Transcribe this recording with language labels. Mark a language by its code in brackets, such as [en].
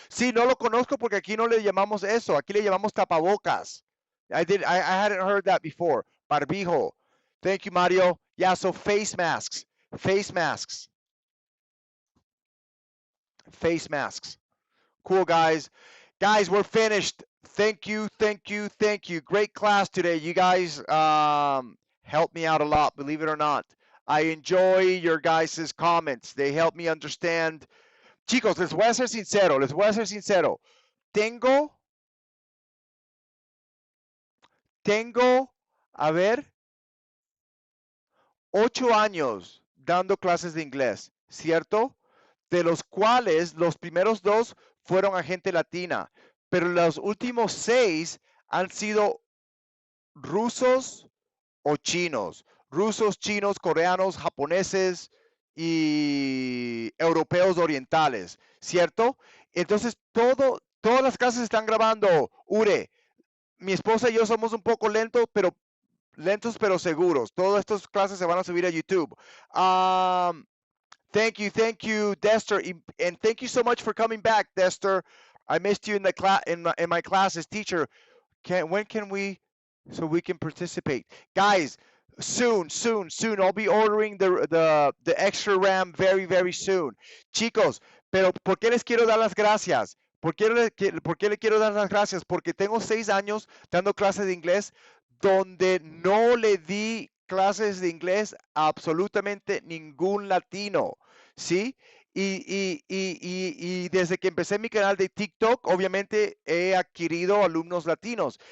[es] Sí, no lo conozco porque aquí no le llamamos eso. Aquí le llamamos tapabocas. [en] I hadn't heard that before. Barbijo. Thank you, Mario. Yeah, so face masks. Face masks. Face masks. Cool, guys. Guys, we're finished. Thank you, thank you, thank you. Great class today. You guys helped me out a lot, believe it or not. I enjoy your guys' comments. They help me understand. [es] Chicos, les voy a ser sincero, les voy a ser sincero. Tengo, a ver, 8 años dando clases de inglés, ¿cierto? De los cuales los primeros 2 fueron a gente latina, pero los últimos 6 han sido rusos o chinos. Rusos, chinos, coreanos, japoneses y europeos orientales, ¿cierto? Entonces, todas las clases están grabando. Ure, mi esposa y yo somos un poco lentos pero seguros. Todas estas clases se van a subir a YouTube. [en] Thank you, Dester, and thank you so much for coming back, Dester. I missed you in the in my classes, teacher. When can we, so we can participate, guys? Soon. I'll be ordering the extra RAM very soon, chicos. [es] Pero ¿por qué les quiero dar las gracias? ¿Por qué le quiero dar las gracias? Porque tengo 6 años dando clases de inglés donde no le di clases de inglés a absolutamente ningún latino, ¿sí? Y desde que empecé mi canal de TikTok, obviamente he adquirido alumnos latinos.